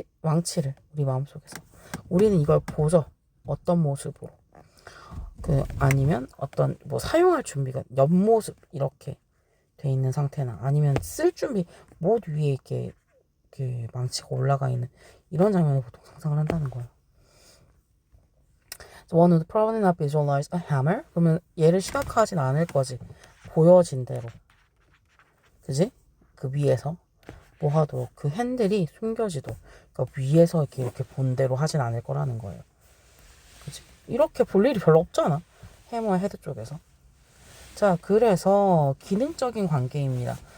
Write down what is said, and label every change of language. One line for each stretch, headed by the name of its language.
Korean: 왕치를 우리 마음속에서. 우리는 이걸 보죠. 어떤 모습으로. 아니면 어떤 사용할 준비가 옆모습 이렇게 돼 있는 상태나 아니면 쓸 준비 못 위에 이렇게 망치가 올라가 있는 이런 장면을 보통 상상을 한다는 거예요.
English: So one would probably not visualize a hammer.
Korean: 그러면 얘를 시각화하진 않을 거지. 보여진 대로. 그지? 그 위에서 뭐 하도록 그 핸들이 숨겨지도록 그러니까 위에서 이렇게 본 대로 하진 않을 거라는 거예요. 그지? 이렇게 볼 일이 별로 없잖아. 해머의 헤드 쪽에서. 자, 그래서 기능적인 관계입니다.